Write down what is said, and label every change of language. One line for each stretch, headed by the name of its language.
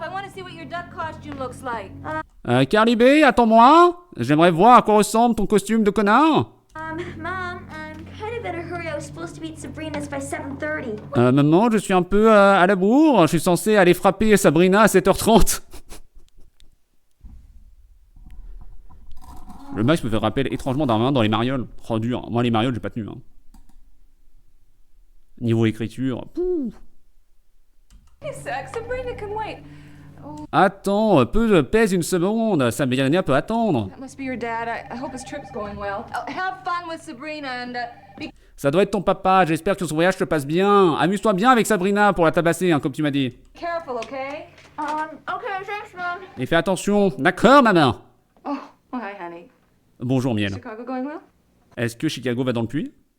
English: I want to see what your duck costume looks like.
French: Carly B, attends-moi. J'aimerais voir à quoi ressemble ton costume de connard.
English: Mom, I'm kind of in a hurry. I was supposed to be at Sabrina's by 7:30.
French: Maman, je suis un peu à la bourre. Je suis censé aller frapper Sabrina à 7h30. Le match me fait rappeler étrangement Darwin dans les marioles. Oh dur. Moi les marioles, j'ai pas tenu. Hein. Niveau écriture. Pouf.
English: Sabrina can wait.
French: Attends, pèse une seconde. Sabrina peut attendre.
English: That must be your dad. I hope his trip's going well. Have fun with Sabrina and
French: Ça doit être ton papa. J'espère que son voyage se passe bien. Amuse-toi bien avec Sabrina pour la tabasser, hein, comme tu m'as dit.
English: careful, okay? Okay, thanks, Mom.
French: Et fais attention. D'accord, maman.
English: Oh, well, hi, honey.
French: Bonjour, miel.
English: Chicago going well?
French: Est-ce que Chicago va dans le puits?